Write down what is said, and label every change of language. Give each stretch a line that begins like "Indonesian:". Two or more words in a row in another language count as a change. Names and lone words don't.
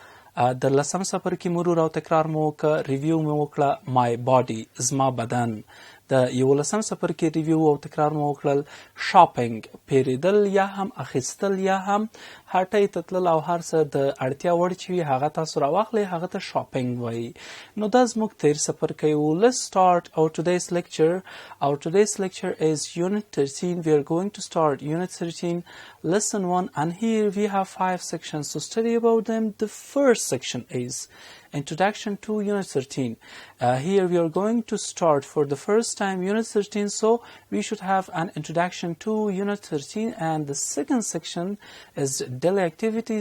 Pashto: د لسم څپرکي مرور او تکرار مو وکړه، ریویو مو وکړه مای باډي، زما بدن. د 11 څپرکي ریویو او تکرار مو وکړل شاپینګ، پیریدل یا هم اخیستل یا هم هټۍ ته تلل او هر څه د اړتیا وړ چې وي هغه تاسو راواخلئ، هغه ته شاپینګ وایي. نو دا زموږ تیر څپرکی و.
English: Let's start our today's lecture. Our today's lecture is Unit 13. We are going to start Unit 13, Lesson 1, and here we have 5 sections to study about them. The first section is Introduction to Unit 13. Here we are going to start for the first time Unit 13, so we should have an introduction to Unit 13, and the second section is daily activities.